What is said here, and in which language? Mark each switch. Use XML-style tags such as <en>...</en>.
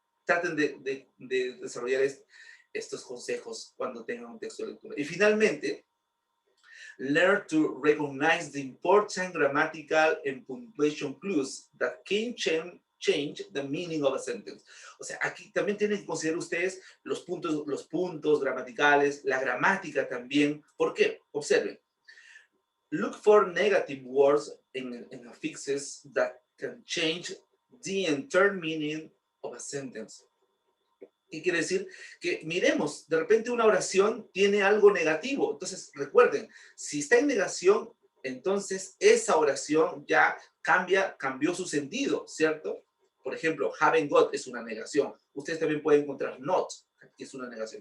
<es>Traten de desarrollar estos consejos cuando tengan un texto de lectura. Y finalmente,</es> <en>learn to recognize the important grammatical and punctuation clues that can change the meaning of a sentence.</en> <es>O sea, aquí también tienen que considerar ustedes los puntos gramaticales, la gramática también. ¿Por qué? Observen.</es> <en>Look for negative words in affixes that can change the entire meaning of a sentence.</en> <es>¿Qué quiere decir? Que miremos, de repente una oración tiene algo negativo. Entonces, recuerden, si está en negación, entonces esa oración ya cambió su sentido, ¿cierto? Por ejemplo, haven't got es una negación. Ustedes también pueden encontrar not, que es una negación.</es>